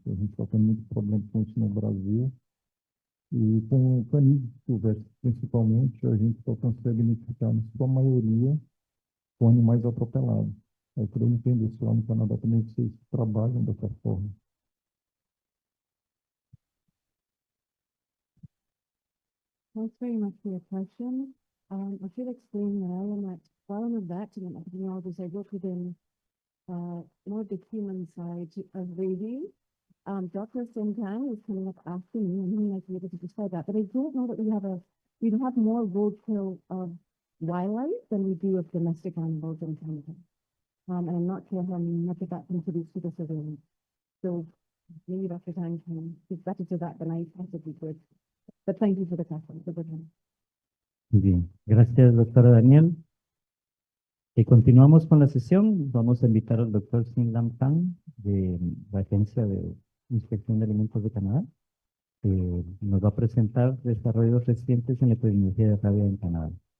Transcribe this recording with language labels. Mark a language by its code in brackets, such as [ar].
[pt] A gente está tendo muito problema com isso no Brasil. E com canídeos silvestres, principalmente, a gente só consegue identificar, na sua maioria, com animais atropelados. Eu queria entender se lá no Canadá também vocês trabalham dessa forma. [en] Thanks very much for your question. I should explain that while I'm a vet and an epidemiologist, I work within more the human side of rabies. Dr. Sintang is coming up after me, and he might be able to describe that. But I don't know that we don't have more roadkill of wildlife than we do of domestic animals in Canada. And I'm not sure how much of that contributes to the surveillance. So maybe Dr. Tang can speak better to that than I possibly could. But thank you for the question. For the time. [es] Bien, gracias, doctora Daniel. Y continuamos con la sesión. Vamos a invitar al doctor Sin Lam Tang de la Agencia de Inspección de Alimentos de Canadá, que nos va a presentar desarrollos recientes en la epidemiología de rabia en Canadá.